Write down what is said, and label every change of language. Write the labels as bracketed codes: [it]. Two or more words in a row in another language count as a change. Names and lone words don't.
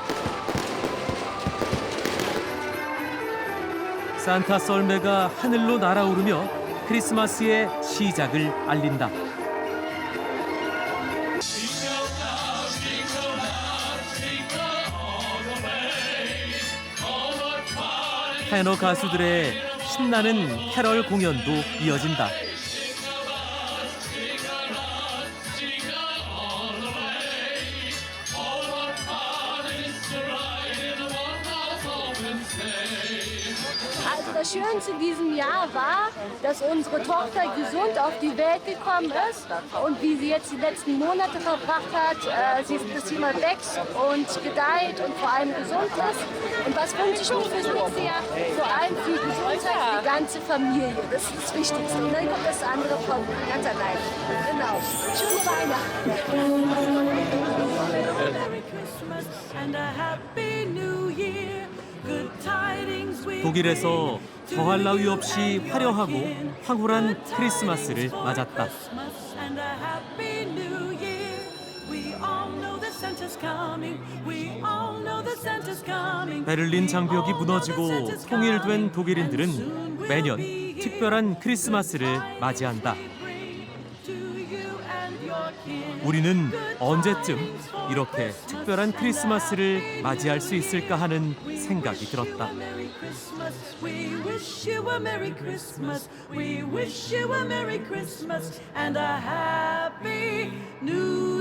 [ko] 산타 썰매가 하늘로 날아오르며 크리스마스의 시작을 알린다. 테너 가수들의 신나는 캐럴 공연도 이어진다. [de] Also das Schönste in diesem Jahr war, dass unsere Tochter gesund auf die Welt gekommen ist und wie sie jetzt die letzten Monate verbracht hat, dass sie mal wächst und gedeiht und vor allem gesund ist. Und was wünsche ich mir fürs nächste Jahr? Vor allem viel Gesundheit für die ganze Familie. Das ist das Wichtigste. Und dann kommt das andere von ganz allein. Genau. Schöne Weihnachten. [ko] 독일에서 더할 나위 없이 화려하고 황홀한 크리스마스를 맞았다. 베를린 장벽이 무너지고 통일된 독일인들은 매년 특별한 크리스마스를 맞이한다. 우리는 언제쯤 이렇게 특별한 크리스마스를 맞이할 수 있을까 하는 생각이 들었다. [en] We wish you a Merry Christmas. We wish you a Merry Christmas and a Happy New